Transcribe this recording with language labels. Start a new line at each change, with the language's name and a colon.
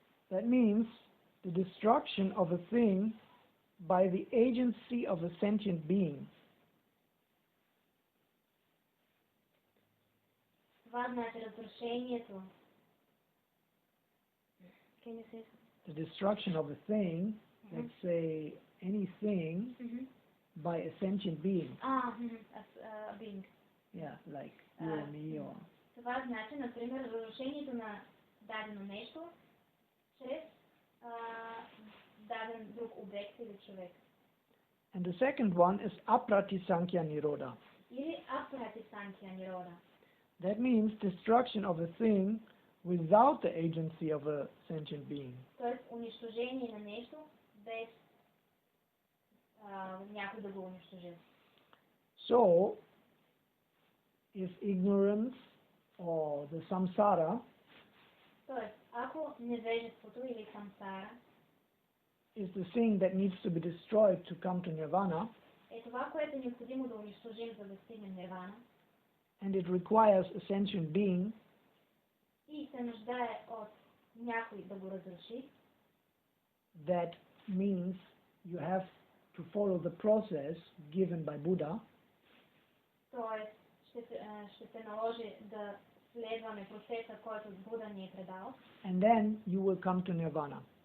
English: That means the destruction of a thing by the agency of a sentient being.
Bulgarian: Това значи разрушението.
English: Can you say The destruction of a thing, let's say anything, by a sentient being. As a being. Yeah, like you or me or...
Bulgarian: Това значи, например, разрушението на дадено нещо чрез даден друг обект или човек.
English: And the second one is apratisankhya nirodha.
Bulgarian: Или апратисанkhya нирода.
English: That means destruction of a thing without the agency of a sentient being.
Bulgarian: Тоест унищожение на нещо без някой да го унищожи.
English: So, if ignorance or the samsara
Bulgarian: Тоест, ако невежеството или самсара
English: is the thing that needs to be destroyed to come to nirvana,
Bulgarian: е това, което е необходимо да унищожим, за да стигнем нирвана,
English: and it requires a sentient being,
Bulgarian: и се нуждае от някой да го разруши,
English: that means you have to follow the process given by Buddha,
Bulgarian: т.е. ще се наложи да следваме процеса, който Буда ни е предал,
English: and then you will come to nirvana.